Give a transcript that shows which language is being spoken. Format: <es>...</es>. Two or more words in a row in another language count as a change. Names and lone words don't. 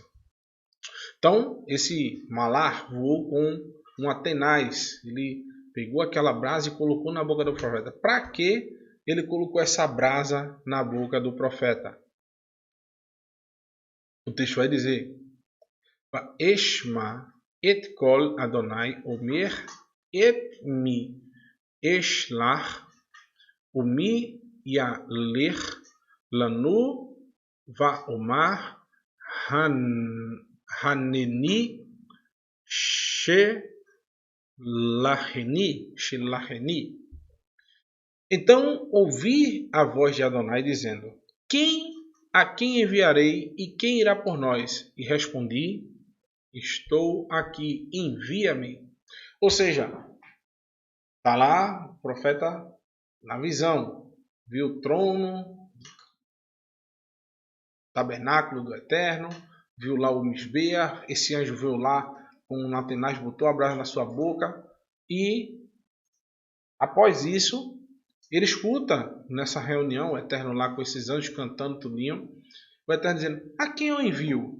<pt>Então esse malar voou com uma tenaz, ele pegou aquela brasa e colocou na boca do profeta. Para que ele colocou essa brasa na boca do profeta? O texto vai dizer:</pt> <he>אשמע את קול אדני אמר את מי אשלח ומי ילך לנו ואמר הנני שלחני.</he> <pt>Então ouvi a voz de Adonai dizendo: a quem enviarei e quem irá por nós? E respondi: estou aqui, envia-me. Ou seja, está lá o profeta na visão, viu o trono, tabernáculo do Eterno, viu lá o Misbeah, esse anjo veio lá com um natenaz, botou a brasa na sua boca e após isso ele escuta nessa reunião o Eterno lá com esses anjos cantando tudinho, o Eterno dizendo: a quem eu envio?</pt>